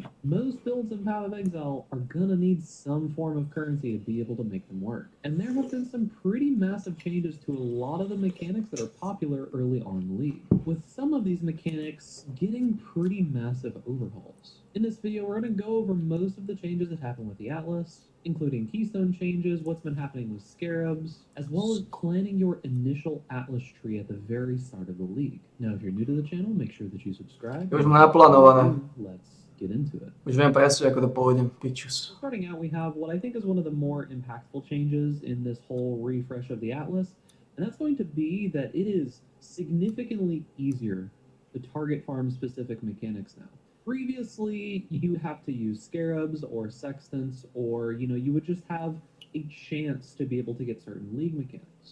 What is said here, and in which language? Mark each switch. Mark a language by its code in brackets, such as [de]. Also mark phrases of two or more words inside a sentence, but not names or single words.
[en] Most builds in Path of Exile are gonna need some form of currency to be able to make them work, and there have been some pretty massive changes to a lot of the mechanics that are popular early on in the League, with some of these mechanics getting pretty massive overhauls. In this video, we're going to go over most of the changes that happened with the Atlas, including keystone changes, what's been happening with scarabs, as well as planning your initial Atlas tree at the very start of the League. Now, if you're new to the channel, make sure that you subscribe. [sk] Už mám naplánované. [en] Let's get into it. [sk] Už viem presne, ako to pôjde. Pičus. [en] Starting out, we have what I think is one of the more impactful changes in this whole refresh of the Atlas, and that's going to be that it is significantly easier to target farm specific mechanics now. Previously, you have to use scarabs or sextants, or you would just have a chance to be able to get certain league mechanics.